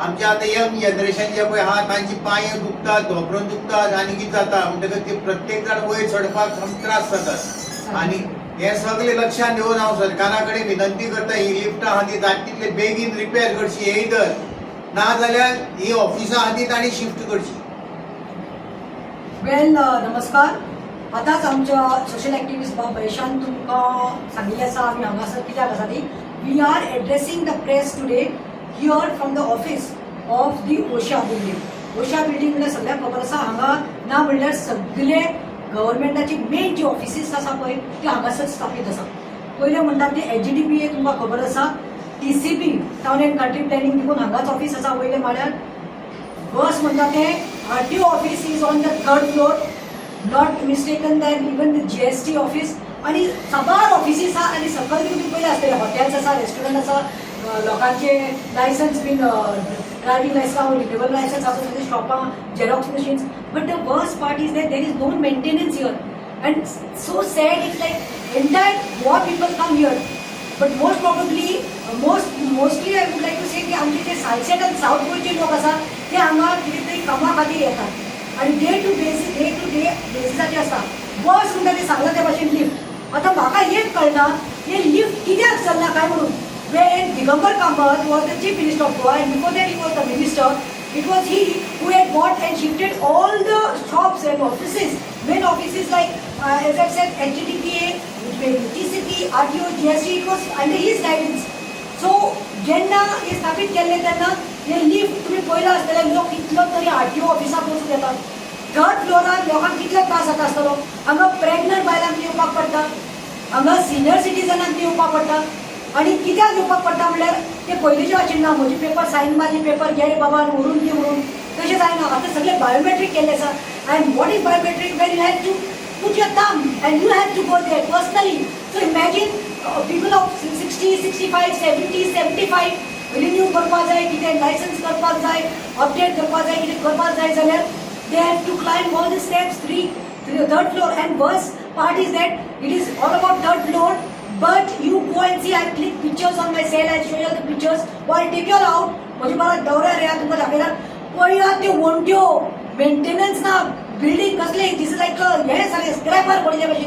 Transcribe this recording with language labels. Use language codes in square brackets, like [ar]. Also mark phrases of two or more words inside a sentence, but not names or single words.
[kok] आमचे आतां यंग जनरेशन जे पळय आहा तांची पांय दुखतात, धोपरून दुखतात आणि कितें जाता म्हणटकच ते प्रत्येक जाण वयर चडपाक सामके त्रास जातात आणि हे सगळे लक्षात घेवन हांव सरकारा कडेन विनंती करता ही लिफ्ट आहा ती जाता तितले बेगीन रिपेर करची, एदर ना जाल्यार ही ऑफिसां आहा ती तांणी शिफ्ट करची। वेल नमस्कार। आतांच आमच्या सोशल एक्टिविस्ट बाब महेशान तुमकां सांगिल्लें आसा आमी हांगासर कित्याक आसा ती [en] we are addressing the press today here from the office of the Oshiya building. [kok] ओशिया बिल्डिंग म्हणल्यार सगळ्यांक खबर आसा हांगा ना म्हणल्यार सगळे गव्हर्मेंटाची मेन जी ऑफिसीस आसा पळय ती हांगासर स्थापीत आसा। पयलें म्हणटात ते SGDPA तुमकां खबर आसा, TCP टावन एंड कंट्री प्लॅनिंग देखून हांगाच ऑफिस आसा वयले माळ्यार। बस म्हणटा ते [en] RTO office is on the 3rd floor, not mistaken then even the GST office [kok] आणि साबार ऑफिसीस आहा आणि सकयल बी तुमी पयलें आसतलें हॉटेल्स आसा, रेस्टॉरंट आसा, लोकांचे लायसन्स बीन [en] driving license renewal license [kok] आसा, शॉपां, [en] Xerox machines, But the worst part is there is no maintenance here and so sad it's like entire Goa people come here but most probably mostly I would like to say [kok] की आमचे जे सालसेट आनी साऊथ गोंयचे लोक आसा ते हांगा कितें तरी कामा खातीर येतात आणि [en] day to day [kok] बेसिसाचे आसता। बस म्हणटा ते सांगला त्या भाशेन लिफ्ट। आतां म्हाका एक कळना हे लिफ्ट कित्याक चलना काय म्हणून। [en] when Digambar Kamath was the Chief Minister of Goa and before that he was the Minister, it was he who had bought and shifted all the shops then offices, main offices like, as I said, HTTPA, TCP, RTO, GST, it was under his guidance. So, [kok] जेन्ना हे स्थापीत केल्ले तेन्ना हे लिफ्ट तुम्ही पळयला आसतलें लोक कितलो तरी RTO ऑफिसाक वचून येतात. थर्ड फ्लोरार लोकांक कितलो त्रास जाता आसतलो. हांगा प्रेग्नंट बायलांक येवपाक पडटा, हांगा सिनियर सिटीजनांक येवपाक पडटा. आणि कित्याक येवपाक पडटा म्हणल्यार ते पयलींचे भाशेन ना, म्हजी पेपर सायन मारली, पेपर घे रे बाबा व्हरून दी म्हणून, तशें जायना. आतां सगळें बायोमेट्रीक केल्लें आसा. [en] And what is biometric? When you have to put your thumb and you have to go there personally. So imagine people of 60, 65, 70, 75 renew [kok] करपाक जाय, कितें लायसन्स करपाक जाय, अपडेट करपाक जाय, कितें करपाक जाय जाल्यार [en] they have to climb all the steps, third floor. And worst part is that it is all about third floor, but you go and see. I click pictures on my cell, I show you the pictures. Or I take you out, [kok] म्हजे बाबा दौऱ्यार या तुमकां दाखयला पळया त्यो वणट्यो, मेंटेनन्स ना, बिल्डिंग कसले, [en] this is like [kok] हे सगळे स्क्रॅपर पडले भशेन.